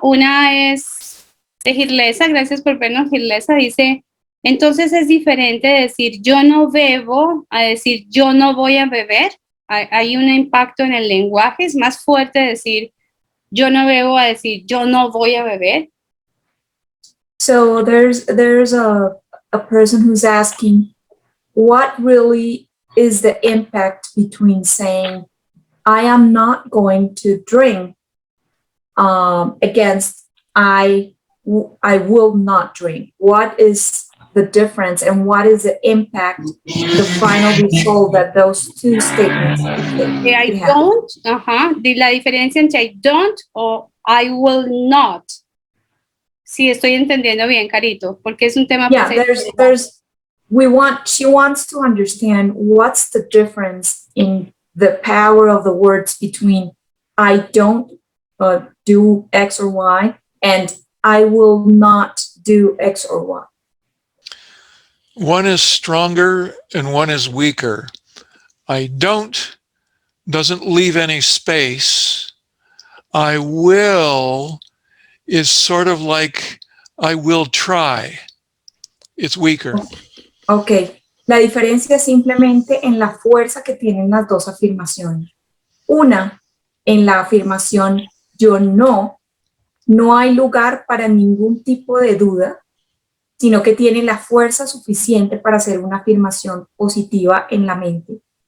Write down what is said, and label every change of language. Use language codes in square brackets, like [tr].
[es] Una es de Girlesa, gracias por vernos, Girlesa, dice, entonces es diferente decir yo no bebo a decir yo no voy a beber. Hay un impacto en el lenguaje, es más fuerte decir yo no bebo a decir yo no voy a beber. [en] So there's a person who's asking, what really is the impact between saying, I am not going to drink, against I will not drink? What is the difference and what is the impact, the final result that those two statements I don't, la diferencia entre I don't o I will not. [es] Sí, estoy entendiendo bien, Carito, porque es un tema. [en] Yeah, she wants to understand what's the difference in the power of the words between I don't do X or Y and I will not do X or Y. One is stronger and one is weaker. I don't doesn't leave any space. I will is sort of like I will try. It's weaker. [es] Ok, la diferencia es simplemente en la fuerza que tienen las dos afirmaciones. Una, en la afirmación yo no hay lugar para ningún tipo de duda, sino que tiene la fuerza suficiente para hacer una afirmación positiva en la mente.